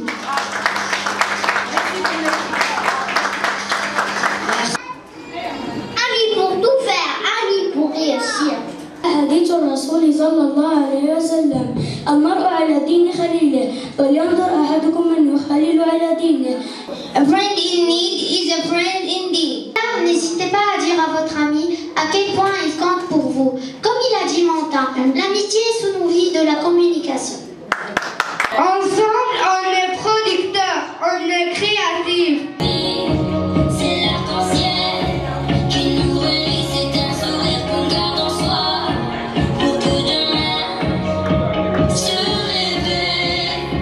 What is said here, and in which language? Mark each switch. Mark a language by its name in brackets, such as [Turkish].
[French] Ali pour tout faire, Ali pour réussir. [Arabic] حديث الرسول صلى الله عليه وسلم المرء على دين خليله فلينظر أحدكم من يخلل على دينه. [English] A friend in need is a friend indeed. [French] N'hésitez pas à dire à votre ami à quel point il compte pour vous. Comme il a dit Montin, l'amitié se nourrit de la communication. Ensemble, on est producteurs, on est créatifs. C'est l'arc-en-ciel qui nous relie, c'est un sourire qu'on garde en soi pour que demain se réveille.